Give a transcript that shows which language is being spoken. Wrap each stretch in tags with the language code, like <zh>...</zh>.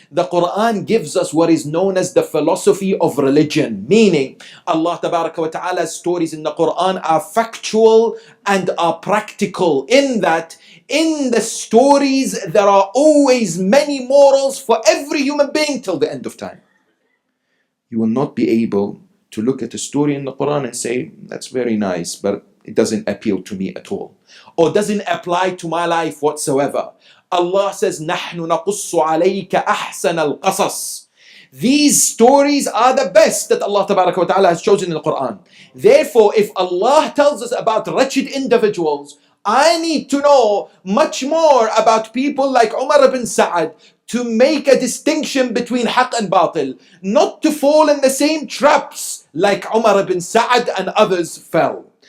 <en>The Quran gives us what is known as the philosophy of religion, meaning Allah Tabaraka wa Ta'ala's stories in the Quran are factual and are practical, in that in the stories there are always many morals for every human being till the end of time. You will not be able to look at a story in the Quran and say, that's very nice, but it doesn't appeal to me at all, or doesn't apply to my life whatsoever. Allah says,</en> <ar>نَحْنُ نَقُصُّ عَلَيْكَ أَحْسَنَ الْقَصَصِ.</ar> <en>These stories are the best that Allah Tabaraka wa Ta'ala has chosen in the Quran. Therefore, if Allah tells us about wretched individuals, I need to know much more about people like Umar ibn Sa'ad, to make a distinction between haqq and batil, not to fall in the same traps like Umar ibn Sa'ad and others fell.</en>